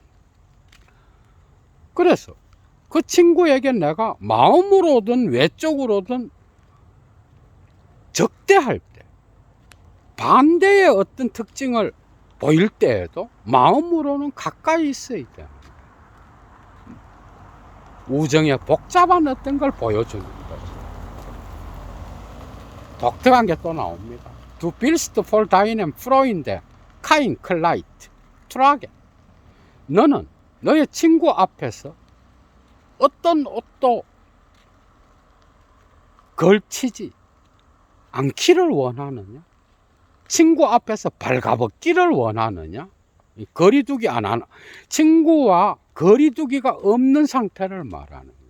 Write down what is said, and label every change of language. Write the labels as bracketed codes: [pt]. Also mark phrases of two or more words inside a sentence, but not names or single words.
[ko] 그래서 그 친구에게 내가 마음으로든 외적으로든 적대할 때, 반대의 어떤 특징을 보일 때에도 마음으로는 가까이 있어야 돼요. 우정의 복잡한 어떤 걸 보여주는 거죠. 독특한 게 또 나옵니다. [de] Du willst vor deinem Freund kein Kleid tragen. [ko] 너는 너의 친구 앞에서 어떤 옷도 걸치지 않기를 원하느냐? 친구 앞에서 발가벗기를 원하느냐? 거리두기 안 하나, 친구와 거리두기가 없는 상태를 말하는 거야.